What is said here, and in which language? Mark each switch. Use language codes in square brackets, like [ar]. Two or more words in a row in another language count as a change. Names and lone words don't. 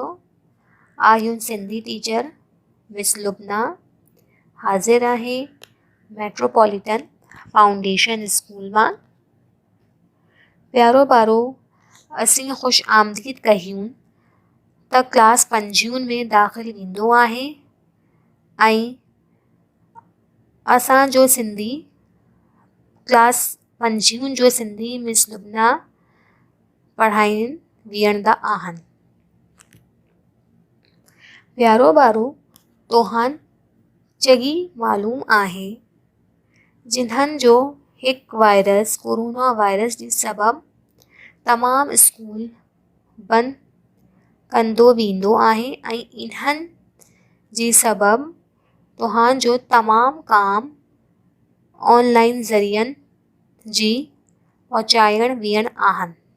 [sd] آہیون سندھی ٹیچر مس لبنہ حاضر آہیں میٹروپولیٹن فاؤنڈیشن اسکول مان پیارو بارو اسیں خوش آمدید کہیون تا کلاس 5 میں داخل ویندو آہیں ऐं असांजो सिंधी क्लास 5 जो सिंधी मिस लुबना पढ़ाइनि वियणंदा आहिनि। प्यारो ॿारो तोहान चङी मालूम आहे जिन्हनि जो हिकु वायरस कोरोना वायरस जे सबबु तमामु स्कूल बंदि कंदो वेंदो आहे ऐं इन्हनि जे सबबु तव्हांजो तमामु काम ऑनलाइन ज़रियनि जी पहुचाइण वियण आहिनि।